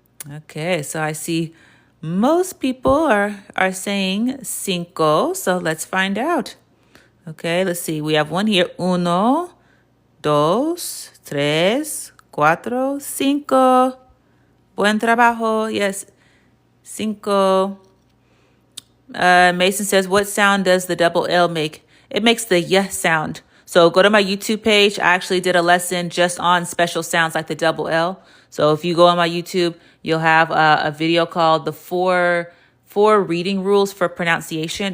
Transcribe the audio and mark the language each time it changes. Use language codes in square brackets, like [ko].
[en] Okay, so I see most people are saying cinco, so let's find out. Okay, let's see. We have one here. [es] Uno, dos, tres, cuatro, cinco. Buen trabajo. [en] Yes, [es] cinco. [en] Mason says, what sound does the double L make? It makes the y sound. So go to my YouTube page. I actually did a lesson just on special sounds like the double L. So if you go on my YouTube, you'll have a video called the four reading rules for pronunciation.